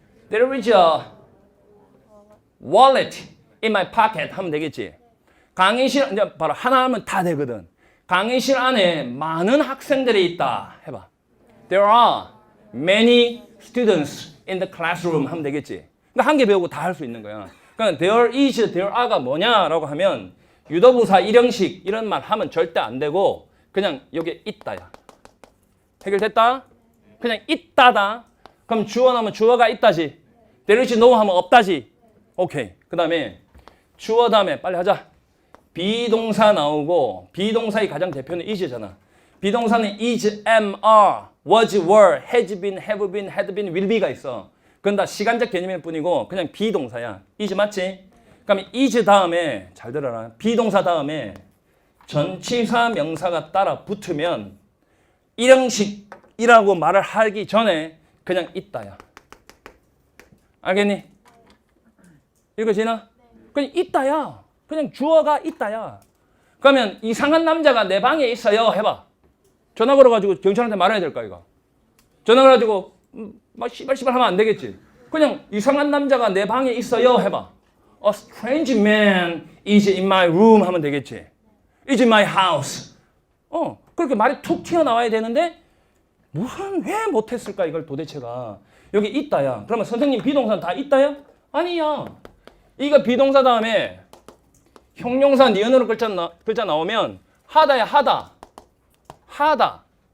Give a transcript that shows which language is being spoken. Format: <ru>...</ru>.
<en>There is a wallet in my pocket</en> <ko>하면 되겠지. 강의실 이제 바로 하나 하면 다 되거든. 강의실 안에 많은 학생들이 있다 해봐.</ko> <en>There are many students in the classroom</en> <ko>하면 되겠지. 그러니까 한 개 배우고 다 할 수 있는 거야. 그러니까 there is, there are가 뭐냐라고 하면 유도부사 일형식 이런 말 하면 절대 안 되고 그냥 여기 있다야. 해결됐다? 그냥 있다다. 그럼 주어 나오면 주어가 있다지. there is no 하면 없다지. 오케이. 그 다음에 주어 다음에 빨리 하자. 비동사 나오고 비동사의 가장 대표는 is잖아. 비동사는 is, am, are, was, were, has been, have been, had been, will be가 있어. 그건 다 시간적 개념일 뿐이고 그냥 비동사야. is 맞지? 그럼 is 다음에 잘 들어라. 비동사 다음에 전치사 명사가 따라 붙으면 일형식이라고 말을 하기 전에 그냥 있다야. 알겠니? 읽어지나? 그냥 있다야. 그냥 주어가 있다야. 그러면 이상한 남자가 내 방에 있어요 해봐. 전화 걸어가지고 경찰한테 말해야 될까 이거? 전화 걸어가지고 막 씨발 하면 안 되겠지. 그냥 이상한 남자가 내 방에 있어요 해봐.</ko> <en>A strange man is in my room</en> <ko>하면 되겠지.</ko> <en>Is in my house.</en> <ko>그렇게 말이 툭 튀어나와야 되는데 왜 못했을까 이걸 도대체가. 여기 있다야. 그러면 선생님 비동사는 다 있다야? 아니야. 이거 비동사 다음에 형용사 니은으로 글자 나오면 하다야. 하다.</ko>